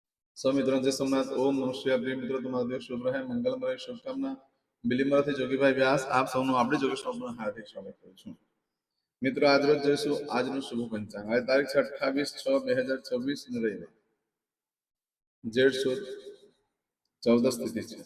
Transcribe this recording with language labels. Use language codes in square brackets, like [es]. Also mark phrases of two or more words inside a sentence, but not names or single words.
[hi] सौ मित्रों जय सोमनाथ। [sa] ओम नमः शिवाय। [gu] प्रिय મિત્રો, તમારો દિવસ શુભ રહે, મંગલમય રહે, શુભકામના। બિલીમરાથી જોગીભાઈ વ્યાસ આપ સૌનું આપણી જોગેશ્વરમાં હાર્દિક સ્વાગત કરું છું। મિત્રો, આજ રોજ જોઈશું આજનું શુભ પંચાંગ। આજે તારીખ છે 28/6/2026 ને રવિવાર, જેઠ સુદ 14 તિથિ છે।